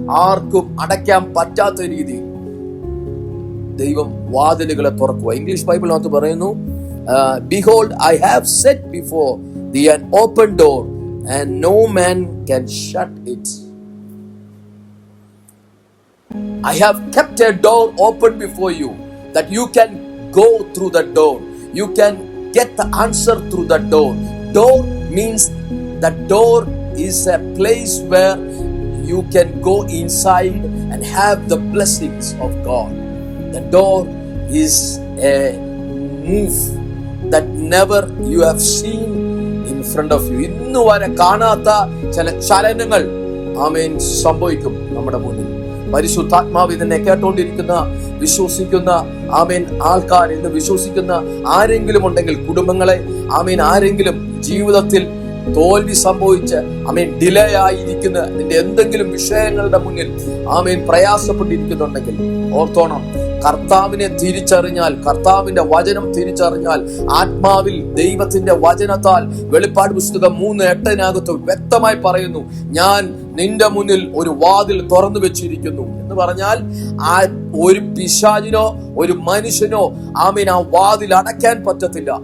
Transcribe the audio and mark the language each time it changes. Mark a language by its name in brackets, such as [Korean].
[Malayalam] ആർക്കും അടയ്ക്കാൻ പറ്റാത്ത രീതിയിൽ ദൈവം വാതിലുകളെ തുറക്കുക. ഇംഗ്ലീഷ് ബൈബിളിനകത്ത് പറയുന്നു, [English] Behold, I have set before thee an open door, and no man can shut it. I have kept a door open before you, that you can go through the door. You can get the answer through the door. Door means the door is a place where you can go inside and have the blessings of God. The door is a move that never you have seen in front of you. [Malayalam] ഇന്നു വരെ കാണാത്ത ചില ചലനങ്ങൾ ആമേൻ സംഭവിക്കും നമ്മുടെ മുന്നിൽ. പരിശുദ്ധാത്മാവ് ഇതിനെ കേട്ടോണ്ടിരിക്കുന്ന വിശ്വസിക്കുന്ന ആമേൻ ആൾക്കാർ, ഇന്ന് വിശ്വസിക്കുന്ന ആരെങ്കിലും ഉണ്ടെങ്കിൽ, കുടുംബങ്ങളെ ആമേൻ ആരെങ്കിലും ജീവിതത്തിൽ തോൽവി സംഭവിച്ച് ആമേൻ ഡിലേ ആയിരിക്കുന്ന നിന്റെ എന്തെങ്കിലും വിഷയങ്ങളുടെ മുന്നിൽ ആമേൻ പ്രയാസപ്പെട്ടിരിക്കുന്നുണ്ടെങ്കിൽ ഓർത്തോണം, കർത്താവിനെ തിരിച്ചറിഞ്ഞാൽ, കർത്താവിന്റെ വചനം തിരിച്ചറിഞ്ഞാൽ, ആത്മാവിൽ ദൈവത്തിന്റെ വചനത്താൽ വെളിപ്പാട് പുസ്തകം 3:8 വ്യക്തമായി പറയുന്നു, ഞാൻ നിന്റെ മുന്നിൽ ഒരു വാതിൽ തുറന്നു വെച്ചിരിക്കുന്നു എന്ന് പറഞ്ഞാൽ ഒരു പിശാചിനോ ഒരു മനുഷ്യനോ ആമേൻ ആ വാതിൽ അടയ്ക്കാൻ പറ്റത്തില്ല.